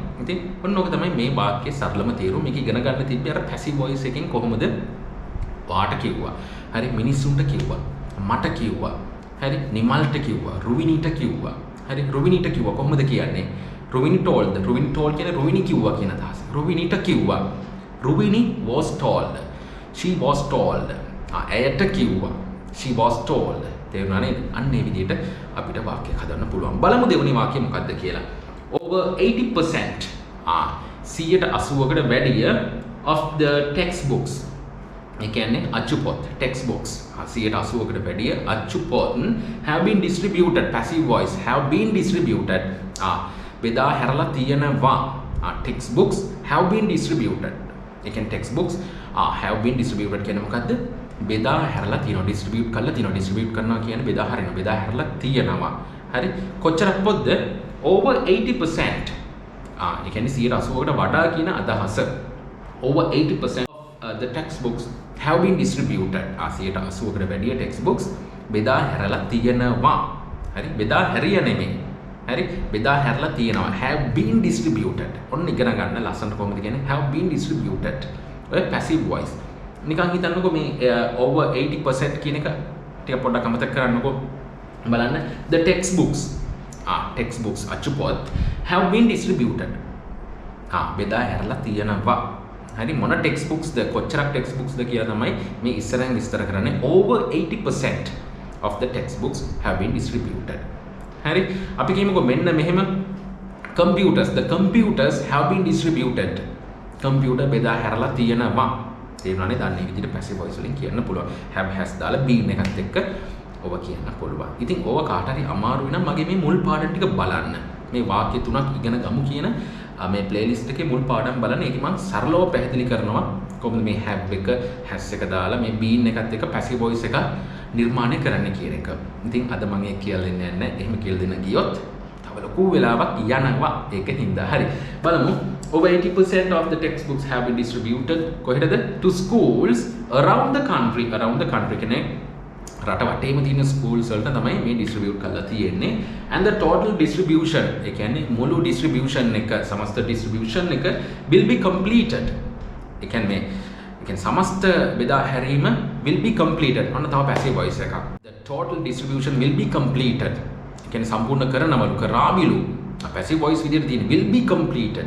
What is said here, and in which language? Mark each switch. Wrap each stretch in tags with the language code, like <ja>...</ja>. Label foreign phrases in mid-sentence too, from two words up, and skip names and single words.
<si>ඉතින් ඔන්න ඕක තමයි මේ වාක්‍යයේ සරලම තේරුම. මේක ඉගෙන ගන්න තිබ්බේ අර පැසිව් වොයිස් එකෙන් කොහොමද වාට කිව්වා. හරි මිනිසුන්ට කිව්වා. මට කිව්වා. හරි නිමල්ට කිව්වා. රුවිනිට කිව්වා. හරි රුවිනිට කිව්වා කොහොමද කියන්නේ? රුවිනි told. රුවිනි told කියන්නේ රුවිනි කිව්වා කියන අදහස. රුවිනිට කිව්වා. රුවිනි</si> <en>was told. She was told.</en> <si>ඇයට කිව්වා.</si> <en>She was told.</en> <si>තේරුණා නේද? අන්න ඒ විදිහට අපිට වාක්‍යයක් හදන්න පුළුවන්. බලමු දෙවෙනි වාක්‍යය මොකක්ද කියලා. Over 80% 80%කට වැඩිය</si> <en>of the textbooks.</en> <si>ඒ කියන්නේ අච්චු පොත් textbooks 80%කට වැඩිය අච්චු පොත්</si> <en>have been distributed. passive voice have been distributed.</en> <si>බෙදා හැරලා තියෙනවා.</si> <en>textbooks have been distributed.</en> <si>ඒ කියන්නේ</si> <en>textbooks have been distributed</en> <si>කියන්නේ මොකද්ද? බෙදා හැරලා තියෙනවා. distribute කරලා තියෙනවා. distribute කරනවා කියන්නේ බෙදා හරිනවා. බෙදා හැරලා තියෙනවා. හරි කොච්චරක් පොත්ද? over 80%. ඒ කියන්නේ 80%කට වඩා කියන අදහස.</si> <en>over 80% of the textbooks have been distributed.</en> <si>80%කට වැඩිය textbooks බෙදා හැරලා තියෙනවා. හරි බෙදා හැරිය නෙමෙයි. හරි බෙදා හැරලා තියෙනවා.</si> <en>have been distributed.</en> <si>ඔන්න ඉගෙන ගන්න ලස්සනට කොහොමද කියන්නේ</si> <en>have been distributed.</en> <si>ඔය</si> <en>passive voice.</en> <si>නිකන් හිතන්නකෝ මේ over 80% කියන එක ටික පොඩ්ඩක් අමතක කරන්නකෝ.</si> <en>බලන්න the textbooks textbooks</en> <si>අච්චු පොත්</si> <en>have been distributed.</en> <si>බෙදා හැරලා තියෙනවා. හරි මොන textbooks ද කොච්චරක් textbooks ද කියලා තමයි මේ ඉස්සරහින් විස්තර කරන්නේ.</si> <en>over 80% of the textbooks have been distributed.</en> <si>හරි අපි කියමුකෝ මෙන්න මෙහෙම</si> <en>computers the computers have been distributed.</en> <si>computer බෙදා හැරලා තියෙනවා. තේරුණානේ? දන්නේ විදිහට</si> <en>passive voice</en> <si>වලින් කියන්න පුළුවන්.</si> <en>have has</en> <si>දාලා been එකත් එක්ක ඔව කියන්න පුළුවන්. ඉතින් ඕව කාට හරි අමාරු වෙනම් මගේ මේ මුල් පාඩම් ටික බලන්න. මේ වාක්‍ය තුනක් ඉගෙන ගමු කියන මේ playlist එකේ මුල් පාඩම් බලන්න. ඒක මම සරලව පැහැදිලි කරනවා කොහොමද මේ have එක has එක දාලා මේ been එකත් එක්ක</si> <en>passive voice</en> <si>එක නිර්මාණය කරන්න කියන එක. ඉතින් අද මම ඒක කියලා දෙන්නේ නැහැ. එහෙම කියලා දෙන්න ගියොත් තව ලොකු වෙලාවක් යනවා. ඒක හින්දා හරි. බලමු.</si> <en>Over 80% of the textbooks have been distributed කොහෙටද? To schools around the country. around the country</en> <si>කියන්නේ රට වටේම තියෙන schools වලට තමයි මේ distribute කරලා තියෙන්නේ.</si> <en>And the total distribution</en> <si>ඒ කියන්නේ මුළු</si> <en>distribution</en> <si>එක සමස්ත</si> <en>distribution</en> <si>එක</si> <en>will be completed.</en> <si>ඒ කියන්නේ සමස්ත බෙදා හැරීම</si> <en>will be completed.</en> <si>ඔන්න තව</si> <en>passive voice</en> <si>එකක්.</si> <en>The total distribution will be completed.</en> <si>ඒ කියන්නේ සම්පූර්ණ කරනවලු කරාවිලු.</si> <en>passive voice</en> <si>විදිහට තියෙන</si> <en>will be completed.</en>